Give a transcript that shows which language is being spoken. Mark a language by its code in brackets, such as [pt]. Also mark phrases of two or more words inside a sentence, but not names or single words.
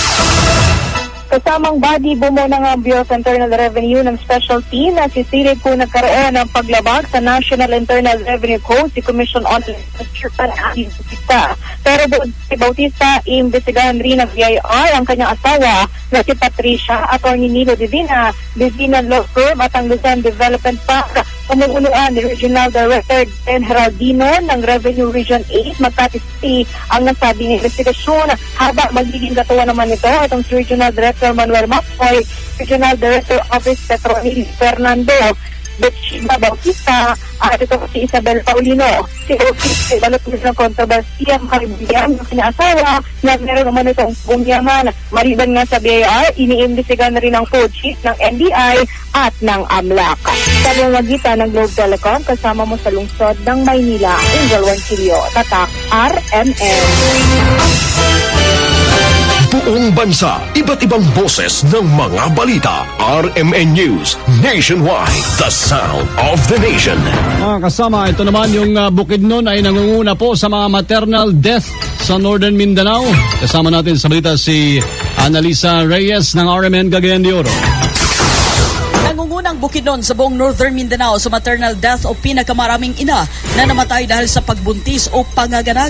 [tl] Kasamang body, bumuo ng Bureau of Internal Revenue ng [en] special team [tl] na sisilid po nagkaroon ng paglabag sa National Internal Revenue Code si Commission on Bautista. Pero si Bautista, iimbestigahan rin ng BIR ang kanyang asawa na si Patricia, Atty. Nilo Divina, Divina Law Firm at ang Luzon Development Bank. Umuunuan ni Regional Director Ben Heraldino ng Revenue Region 8, Makati City, ang nasabing investigasyon. Habang magiging katuwa naman ito, itong si Regional Director Manuel Mapoy, Regional Director Office Petronil Fernando, Betsheba Bautista, at ito si Isabel Paulino. Si Office, balot ng kontrobersiya, makalibigan ng sinaasawa na meron naman itong bumyaman. Maliban nga sa BIR, iniimbestigahan na rin ang code chief ng NBI at ng AMLAC. Sa pamamagitan ng Globe Telecom, kasama mo sa lungsod ng Maynila, Angel Ronquillo, Tatak RMN. buong bansa, iba't ibang boses ng mga balita. [en] RMN News Nationwide, the sound of the nation. [tl] Mga kasama, ito naman yung Bukidnon ay nangunguna po sa mga [en] maternal death [tl] sa Northern Mindanao. Kasama natin sa balita si Annalisa Reyes ng RMN Cagayan de Oro. Nangungunang Bukidnon sa buong Northern Mindanao sa [en] maternal death [tl] o pinakamaraming ina na namatay dahil sa pagbuntis o panganganak.